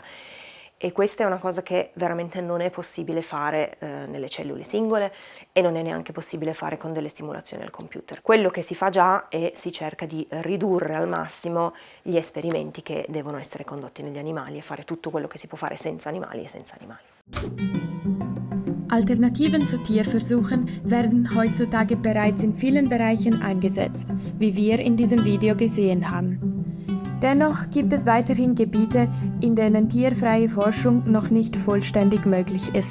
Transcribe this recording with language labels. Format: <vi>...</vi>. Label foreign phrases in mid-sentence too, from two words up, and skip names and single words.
<it>E questa è una cosa che veramente non è possibile fare nelle cellule singole e non è neanche possibile fare con delle stimolazioni al computer. Quello che si fa già è si cerca di ridurre al massimo gli esperimenti che devono essere condotti negli animali e fare tutto quello che si può fare senza animali e senza animali.</it> <de>Alternativen zu Tierversuchen werden heutzutage bereits in vielen Bereichen eingesetzt, wie wir in diesem Video gesehen haben. Dennoch gibt es weiterhin Gebiete, in denen tierfreie Forschung noch nicht vollständig möglich ist.</de>